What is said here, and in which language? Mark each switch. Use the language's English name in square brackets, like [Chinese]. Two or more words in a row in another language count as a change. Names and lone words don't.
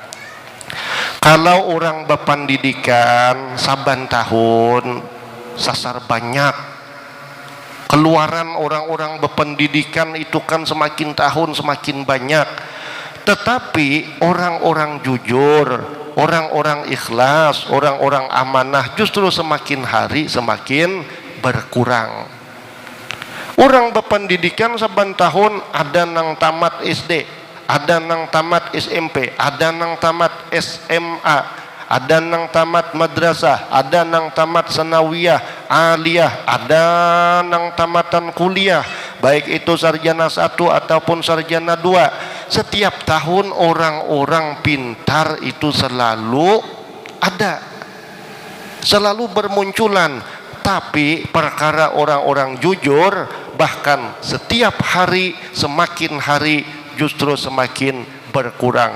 [Indonesian] Kalau orang berpendidikan saban tahun sasar banyak, keluaran orang-orang berpendidikan itu kan semakin tahun semakin banyak. Tetapi orang-orang jujur, orang-orang ikhlas, orang-orang amanah justru semakin hari semakin berkurang. Orang berpendidikan saban tahun ada nang tamat SD, ada nang tamat SMP, ada nang tamat SMA, ada nang tamat madrasah, ada nang tamat sanawiyah, aliyah, ada nang tamatan kuliah, baik itu sarjana 1 ataupun sarjana 2. Setiap tahun orang-orang pintar itu selalu ada, selalu bermunculan. Tapi perkara orang-orang jujur bahkan setiap hari semakin hari justru semakin berkurang.